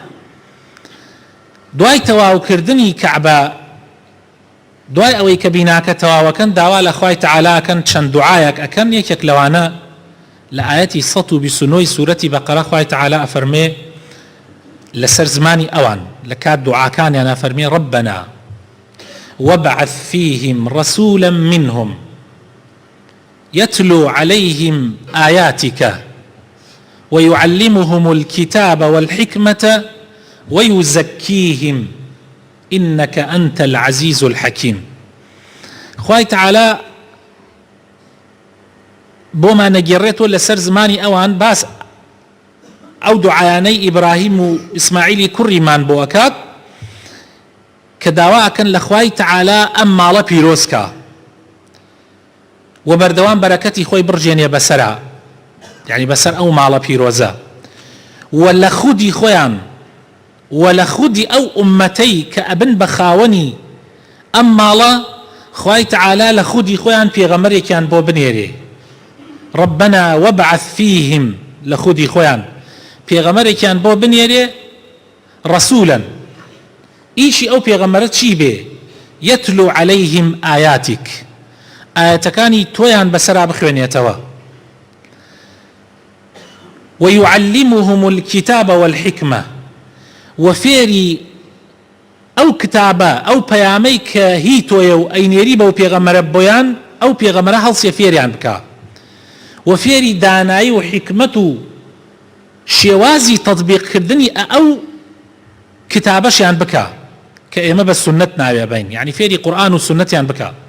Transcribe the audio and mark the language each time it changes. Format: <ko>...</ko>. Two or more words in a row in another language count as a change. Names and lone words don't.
<ckb>دوای تەواوکردنی کەعبە، دوای ئەوەی کە بیناکە تەواوەکەن، داوا لە خوای تەعالا ئەکەن، چەند دوعایەک ئەکەن. یەکێک لەوانە لە ئاەتی 129 سوورەتی بەقەرە خوای تەعالا ئەفەرمێ لەسەر زمانی ئەوان لە کات دوعاکانیان ئەفەرمێ</ckb> <ar>ربنا وابعث فيهم رسولا منهم يتلو عليهم آياتك ويعلمهم الكتاب والحكمة ويزكيهم إنك أنت العزيز الحكيم.</ar> <ckb>خوای تەعالا بۆمان نەگێڕێتەوە لەسەر زمانی ئەوان باس ئەو دوعایانەی ئیبراهیم و ئیسماعیلی کوڕیمان بۆ ئەکات کە داوا ئەکەن لە خوای تەعالا ئەم ماڵە پیرۆزکە و بەردەوام بەرەکەتی خۆی بڕژێنێ بەسەرا، یعنی بەسەر ئەو ماڵە پیرۆزە، و لە خودی خۆیان و لە خودی ئەو ئومەتەی کە ئەبن بە خاوەنی ئەم ماڵە، خوای تەعالا لە خودی خۆیان پێغەمبەرێکیان بۆ بنێرێ.</ckb> <ar>ربنا وابعث فيهم،</ar> <ckb>لە خودی خۆیان پێغەمبەرێکیان بۆ بنێرێ، رسولا، ئیشی ئەو پێغەمبەرە چی بێ؟</ckb> <ar>يتلو عليهم آياتك،</ar> <ckb>ئاەتەکانی تۆیان بەسەرا بخوێنێتەوە،</ckb> <ar>ويعلمهم الكتاب والحكمة،</ar> <ckb>وفێری ئەو کتابە ئەو پەیامەی کە هی تۆیە و ئەینێری بەو پێغەمبەرە بۆیان، ئەو پێغەمبەرە هەڵسێ فێریان بکە، و فێری دانایی و حکمت و شێوازی تەطبیقکردنی ئەو کتابەشیان بکە کە ئێمە بە سونەت ناوێ بین، یعنی فێری قورئان و سونەتیان بکە.</ckb>